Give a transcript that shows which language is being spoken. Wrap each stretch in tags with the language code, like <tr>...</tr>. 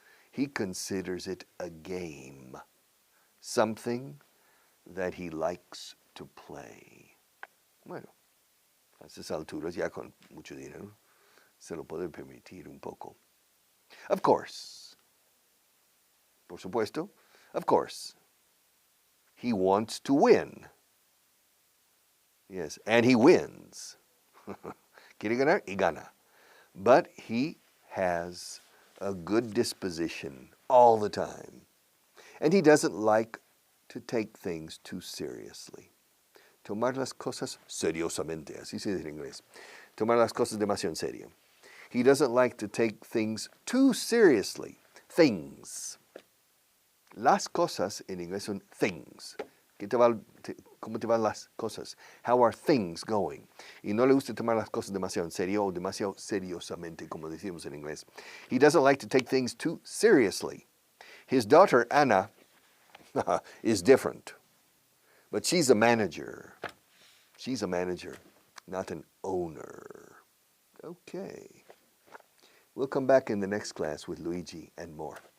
<en>He considers it a game, something that he likes to play.</en> <es>Bueno, a esas alturas, ya con mucho dinero, se lo puede permitir un poco.</es> <en>Of course.</en> <es>Por supuesto.</es> <en>Of course. He wants to win. Yes, and he wins.</en> <es>Quiere ganar y gana.</es> <en>But he has a good disposition all the time. And he doesn't like to take things too seriously.</en> <es>Tomar las cosas seriosamente, así se dice en inglés. Tomar las cosas demasiado en serio.</es> <en>He doesn't like to take things too seriously. Things.</en> <es>Las cosas en inglés son things. ¿Cómo te van las cosas?</es> <en>How are things going?</en> <es>Y no le gusta tomar las cosas demasiado en serio o demasiado seriosamente, como decimos en inglés.</es> <en>He doesn't like to take things too seriously. His daughter, Anna, is different. But she's a manager. She's a manager, not an owner. Okay. We'll come back in the next class with Luigi and more.</en>